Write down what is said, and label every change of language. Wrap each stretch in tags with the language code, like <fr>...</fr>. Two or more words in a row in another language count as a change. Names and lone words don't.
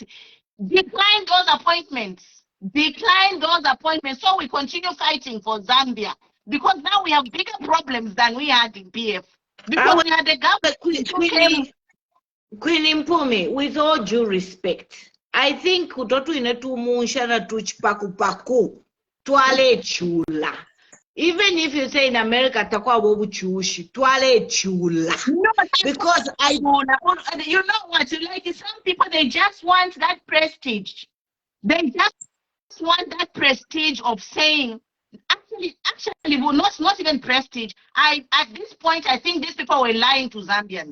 <en>Decline those appointments. Decline those appointments so we continue fighting for Zambia. Because now we have bigger problems than we had in PF. Because we had the government. Queen Mpumi, with all due respect, I think</en> <bem>utotu inetu munsha na tuchipakupaku twale chula.</bem> <en>Even if you say in America</en> <bem>takwa bobu chushi, twale chula.</bem> <en>No, because you know what? Like some people, they just want that prestige. They just want that prestige of saying. Actually, well, not even prestige. At this point, I think these people were lying to Zambians.</en>